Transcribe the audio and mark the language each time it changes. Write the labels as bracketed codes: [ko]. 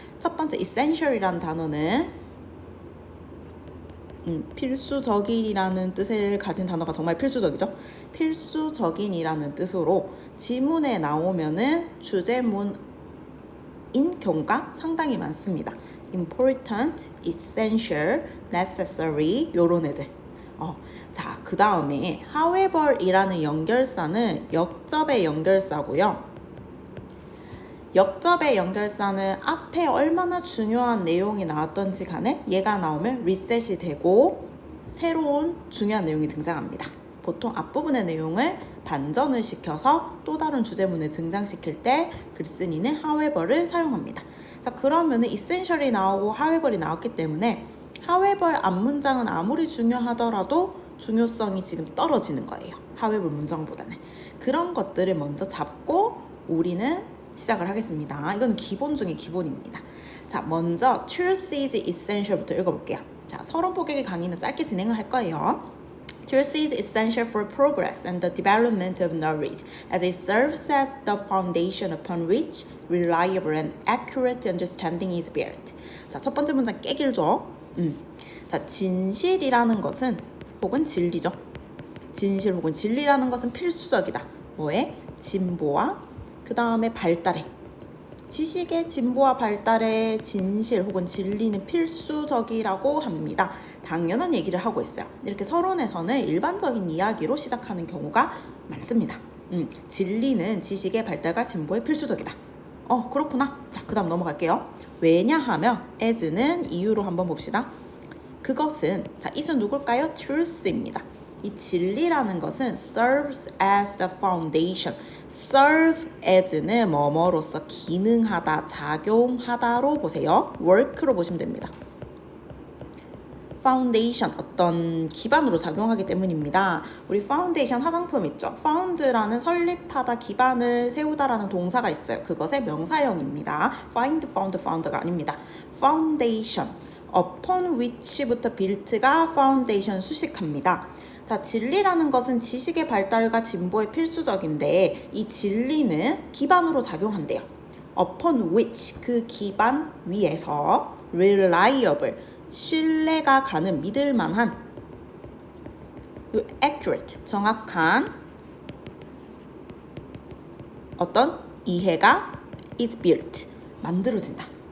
[ko] 첫 번째 essential이라는 단어는 필수적인이라는 뜻을 가진 단어가 정말 필수적이죠. 필수적인이라는 뜻으로 지문에 나오면은 주제문인 경우가 상당히 많습니다. important, essential, necessary 요런 애들. 자, 그 다음에 however 이라는 연결사는 역접의 연결사고요. 역접의 연결사는 앞에 얼마나 중요한 내용이 나왔던지 간에 얘가 나오면 리셋이 되고 새로운 중요한 내용이 등장합니다. 보통 앞부분의 내용을 반전을 시켜서 또 다른 주제문을 등장시킬 때 글쓴이는 however를 사용합니다. 자, 그러면은 essential이 나오고 however이 나왔기 때문에 however 앞문장은 아무리 중요하더라도 중요성이 지금 떨어지는 거예요. however 문장보다는. 그런 것들을 먼저 잡고 우리는 시작을 하겠습니다. 이거는 기본 중에 기본입니다. 자, 먼저 truth is essential부터 읽어볼게요. 자, 서론 포객의 강의는 짧게 진행을 할 거예요. [en] Truth is essential for progress and the development of knowledge, as it serves as the foundation upon which reliable and accurate understanding is built. [ko] 자, 첫 번째 문장 꽤 길죠? 자, 진실이라는 것은 혹은 진리죠. 진실 혹은 진리라는 것은 필수적이다. 뭐에? 진보와 그 다음에 발달에. 지식의 진보와 발달에 진실 혹은 진리는 필수적이라고 합니다. 당연한 얘기를 하고 있어요. 이렇게 서론에서는 일반적인 이야기로 시작하는 경우가 많습니다. 진리는 지식의 발달과 진보에 필수적이다. 그렇구나. 자, 그 다음 넘어갈게요. 왜냐하면 as는 이유로 한번 봅시다. 그것은, 자, it은 누굴까요? truth입니다. 이 진리라는 것은 [en] serves as the foundation. [ko] serve as는 뭐뭐로서 기능하다, 작용하다로 보세요. work로 보시면 됩니다. foundation, 어떤 기반으로 작용하기 때문입니다. 우리 foundation 화장품 있죠? found라는 설립하다, 기반을 세우다라는 동사가 있어요. 그것의 명사형입니다. find, found, found가 아닙니다. foundation, upon which부터 built가 foundation 수식합니다. 자, 진리라는 것은 지식의 발달과 진보에 필수적인데 이 진리는 기반으로 작용한대요. upon which, 그 기반 위에서 reliable, 신뢰가 가는, 믿을 만한, accurate, 정확한 어떤 이해가 is built, 만들어진다.